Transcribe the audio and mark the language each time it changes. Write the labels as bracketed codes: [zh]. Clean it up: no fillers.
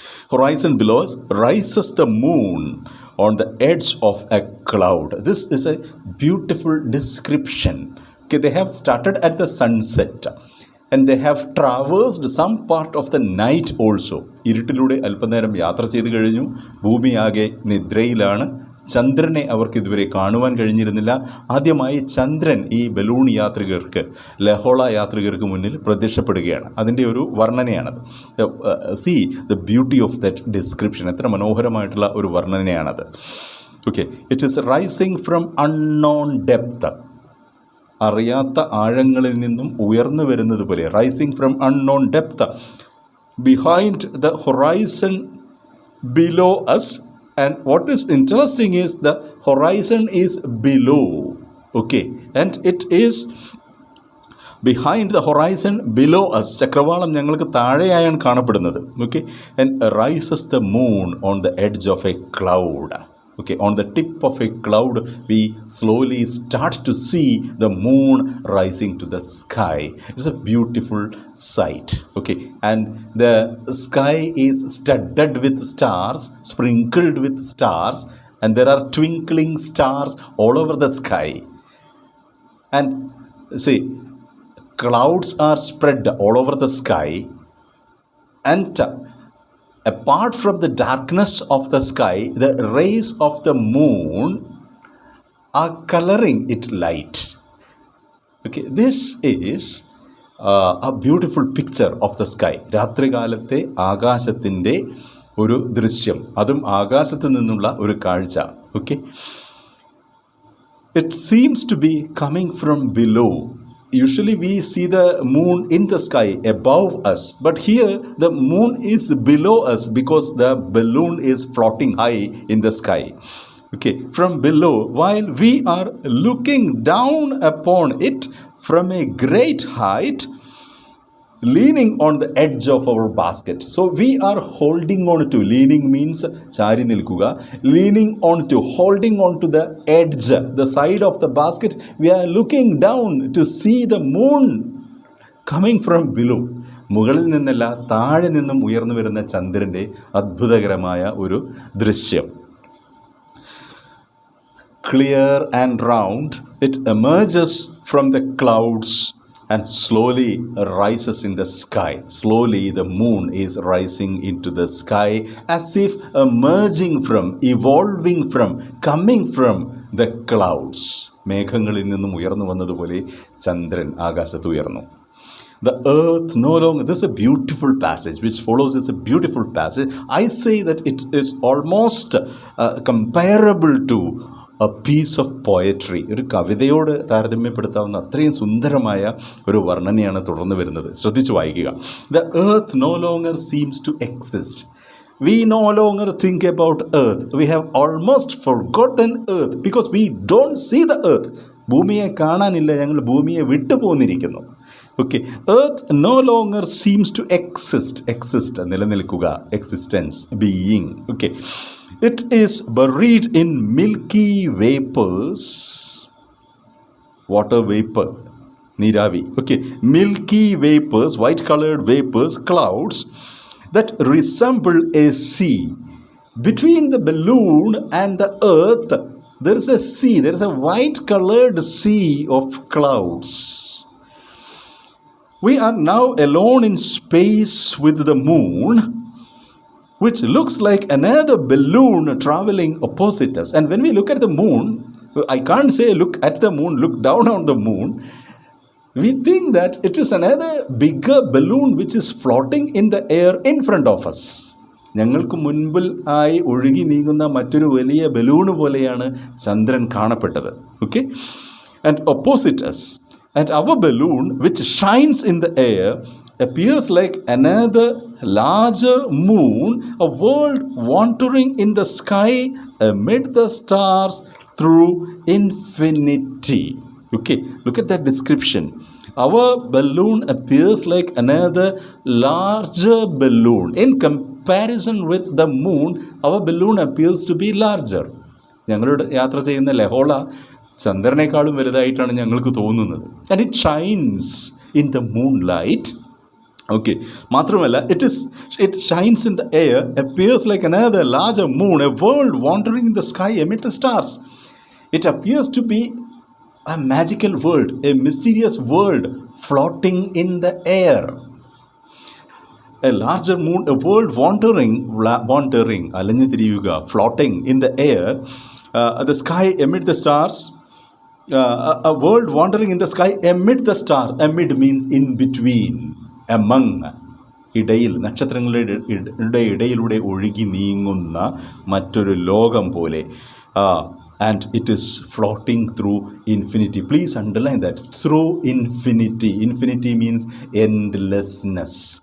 [en] Horizon below us rises the moon on the edge of a cloud. This is a beautiful description. They have started at the sunset and they have traversed some part of the night also. [ml] ഇരുട്ടിലൂടെ അല്പനേരം യാത്ര ചെയ്ത് കഴിഞ്ഞു. ഭൂമിയാകെ നിദ്രയിലാണ്. ചന്ദ്രനെ അവർക്ക് ഇതുവരെ കാണുവാൻ കഴിഞ്ഞിരുന്നില്ല. ആദ്യമായി ചന്ദ്രൻ ഈ ബലൂൺ യാത്രികർക്ക്, ലഹോള യാത്രികർക്ക് മുന്നിൽ പ്രത്യക്ഷപ്പെടുകയാണ്. അതിൻ്റെ ഒരു വർണ്ണനയാണത്. [en] See the beauty of that description. [ml] എത്ര മനോഹരമായിട്ടുള്ള ഒരു വർണ്ണനയാണത്. [en] It is rising from unknown depth. [ml] അറിയാത്ത ആഴങ്ങളിൽ നിന്നും ഉയർന്നു വരുന്നത് പോലെ. [en] Rising from unknown depth. Behind the horizon below us. And what is interesting is the horizon is below. And it is behind the horizon below us. [ml] ചക്രവാളം ഞങ്ങൾക്ക് താഴെയായാണ് കാണപ്പെടുന്നത്. [en] And rises the moon on the edge of a cloud. On the tip of a cloud we slowly start to see the moon rising to the sky. It's a beautiful sight. And the sky is studded with stars, sprinkled with stars, and there are twinkling stars all over the sky. And see, clouds are spread all over the sky, and apart from the darkness of the sky, the rays of the moon are coloring it light. This is a beautiful picture of the sky. [ml] രാത്രികാലത്തെ ആകാശത്തിൻ്റെ ഒരു ദൃശ്യം, അതും ആകാശത്ത് നിന്നുള്ള ഒരു കാഴ്ച. [en] It seems to be coming from below. Usually we see the moon in the sky above us, but here the moon is below us because the balloon is floating high in the sky. From below, while we are looking down upon it from a great height, leaning on the edge of our basket. So we are holding on to. Leaning means [ml] chari nilkuga. [en] Leaning on to, holding on to the edge, the side of the basket. We are looking down to see the moon coming from below. [ml] മുകളിൽ നിന്നല്ല, താഴെ നിന്നും ഉയർന്നു വരുന്ന ചന്ദ്രൻ്റെ അത്ഭുതകരമായ ഒരു ദൃശ്യം. [en] Clear and round, it emerges from the clouds and slowly rises in the sky. Slowly the moon is rising into the sky as if emerging from, evolving from, coming from the clouds. [ml] മേഘങ്ങളിൽ നിന്നും ഉയർന്നു വന്നതുപോലെ ചന്ദ്രൻ ആകാശത്ത് ഉയർന്നു. [en] The earth no longer, this is a beautiful passage which follows is a beautiful passage. I say that it is almost comparable to a piece of poetry. [ml] ഒരു കവിതയോട് താരതമ്യപ്പെടുത്താവുന്ന അത്രയും സുന്ദരമായ ഒരു വർണ്ണനയാണ് തുടർന്ന് വരുന്നത്. ശ്രദ്ധിച്ചു വായിക്കുക. [en] The earth no longer seems to exist. We no longer think about earth. We have almost forgotten earth because we don't see the earth. [ml] ഭൂമിയെ കാണാനില്ല, ഞങ്ങൾ ഭൂമിയെ വിട്ടുപോന്നിരിക്കുന്നു. [en] Okay, earth no longer seems to exist നിലനിൽക്കുക, existence, being. Okay, it is buried in milky vapours, water vapour, നീരാവി. Okay, milky vapours, white coloured vapours, clouds that resemble a sea. Between the balloon and the earth, there is a sea, there is a white colored sea of clouds. We are now alone in space with the moon, which looks like another balloon traveling opposite us. And when we look at the moon, I can't say look at the moon, look down on the moon. We think that it is another bigger balloon which is floating in the air in front of us. [ml] ഞങ്ങൾക്ക് മുൻപിൽ ആയി ഒഴുകി നീങ്ങുന്ന മറ്റൊരു വലിയ balloon പോലെയാണ് ചന്ദ്രൻ കാണപ്പെട്ടത്. [en] Okay, and opposite us, and our balloon which shines in the air appears like another larger moon, a world wandering in the sky amid the stars through infinity. Okay, look at that description. Our balloon appears like another larger balloon. In comparison with the moon, our balloon appears to be larger. [ml] ഞങ്ങളുടെ യാത്ര ചെയ്യുന്ന ലഹോള ചന്ദ്രനേക്കാളും വലുതായിട്ടാണ് ഞങ്ങൾക്ക് തോന്നുന്നത്. [en] And it shines in the moonlight. Okay, മാത്രമല്ല, it shines in the air, appears like another larger moon, a world wandering in the sky amid the stars. It appears to be a magical world, a mysterious world floating in the air. A larger moon, a world wandering, [ml] അലഞ്ഞു തിരിയുക, [en] floating in the air, the sky amid the stars, a world wandering in the sky amid the stars. Amid means in between, among, [ml] ഇടയിൽ, നക്ഷത്രങ്ങളുടെ ഇടയിലൂടെ ഒഴുകി നീങ്ങുന്ന മറ്റൊരു ലോകം പോലെ. [en] And it is floating through infinity. Please underline that. Through infinity. Infinity means endlessness.